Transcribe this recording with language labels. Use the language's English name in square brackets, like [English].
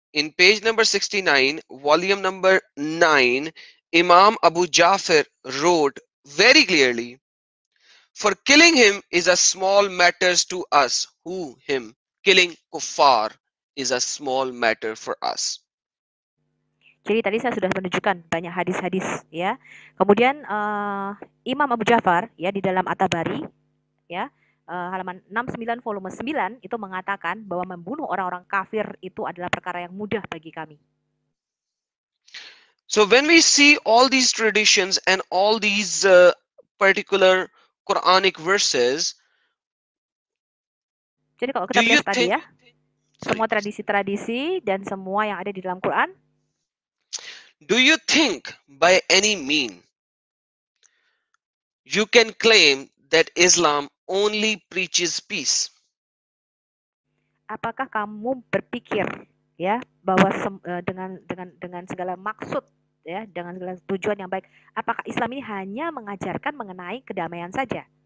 [English] In page number 69, volume number 9, Imam Abu Ja'far wrote very clearly, for killing him is a small matters to us. Who? Him. Killing kuffar is a small matter for us. [Indonesian] Jadi tadi saya sudah menunjukkan banyak hadis-hadis ya. Kemudian Imam Abu Ja'far ya di dalam At-Tabari ya halaman 69 volume 9 itu mengatakan bahwa membunuh orang-orang kafir itu adalah perkara yang mudah bagi kami. [English] So when we see all these traditions and all these particular Quranic verses, [Indonesian] jadi kalau kita lihat tadi ya, semua tradisi-tradisi dan semua yang ada di dalam Quran, [English] do you think by any mean you can claim that Islam only preaches peace? [Indonesian] Apakah kamu berpikir ya bahwa dengan segala maksud ya, dengan segala tujuan yang baik, apakah Islam ini hanya mengajarkan mengenai kedamaian saja?